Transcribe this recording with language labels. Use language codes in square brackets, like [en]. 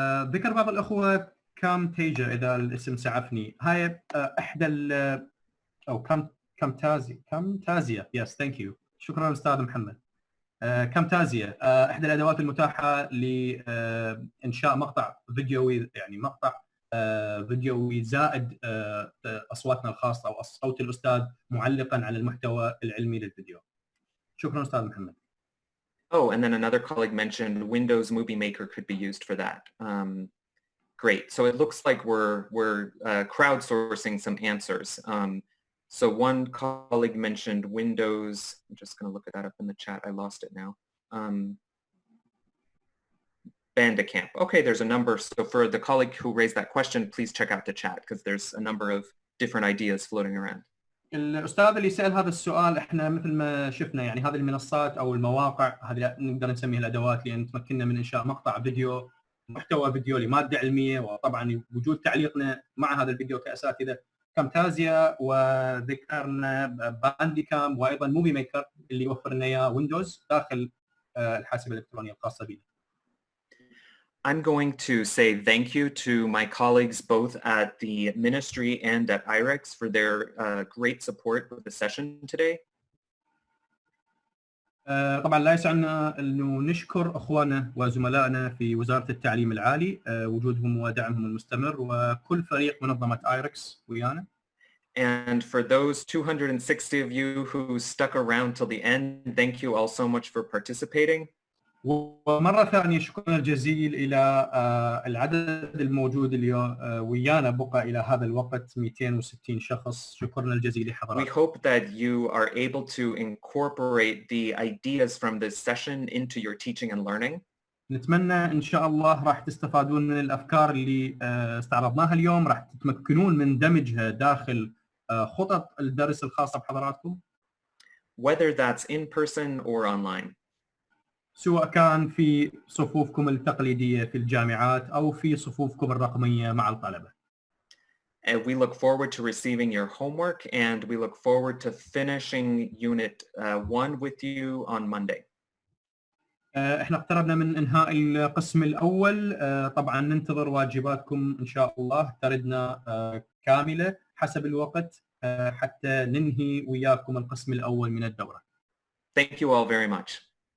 [ar] ذكر بعض الأخوة كامتيجا إذا الاسم سعفني، هاي إحدى أو كامتازيا [en] yes thank you [ar] شكرا أستاذ محمد. كامتازيا إحدى الأدوات المتاحة لإنشاء مقطع فيديوي، يعني مقطع فيديوي زائد أصواتنا الخاصة أو صوت الأستاذ معلقا على المحتوى العلمي للفيديو. شكرا أستاذ محمد. [en] Oh, and then another colleague mentioned Windows Movie Maker could be used for that. Great. So it looks like we're crowdsourcing some answers. So one colleague mentioned Windows. I'm just going to look at that up in the chat. I lost it now. Bandicamp. Okay, there's a number. So for the colleague who raised that question, please check out the chat because there's a number of different ideas floating around. [ar] الأستاذ اللي سأل هذا السؤال احنا مثل ما شفنا يعني هذه المنصات أو المواقع هذه نقدر نسميها الأدوات لأن تمكننا من إنشاء مقطع فيديو محتوى فيديو لمادة علمية، وطبعا وجود تعليقنا مع هذا الفيديو كأساتذة كامتازيا، وذكرنا بانديكام وأيضا موفي ميكر اللي يوفر لنا إياه ويندوز داخل الحاسبة الإلكترونية الخاصة بنا. [en] I'm going to say thank you to my colleagues both at the ministry and at IRIX for their great support with the session today. [ar] طبعا لا يسعنا انه نشكر اخواننا وزملائنا في وزارة التعليم العالي وجودهم ودعمهم المستمر وكل فريق منظمة ايركس ويانا. [en] And for those 260 of you who stuck around till the end, thank you all so much for participating. [ar] ومرة ثانية شكرا الجزيل إلى العدد الموجود اليوم ويانا بقى إلى هذا الوقت 260 شخص. شكرا الجزيل لحضراتكم. [en] We hope that you are able to incorporate the ideas from this session into your teaching and learning. [ar] نتمنى إن شاء الله راح تستفادون من الأفكار اللي استعرضناها اليوم، راح تتمكنون من دمجها داخل خطط الدرس الخاصة بحضراتكم. [en] Whether that's in person or online. [ar] سواء كان في صفوفكم التقليدية في الجامعات أو في صفوفكم الرقمية مع الطلبة. [en] And we look forward to receiving your homework and we look forward to finishing Unit 1 with you on Monday. [ar] احنا اقتربنا من انهاء القسم الأول، طبعا ننتظر واجباتكم إن شاء الله تردنا كاملة حسب الوقت حتى ننهي وياكم القسم الأول من الدورة. [en] Thank you all very much.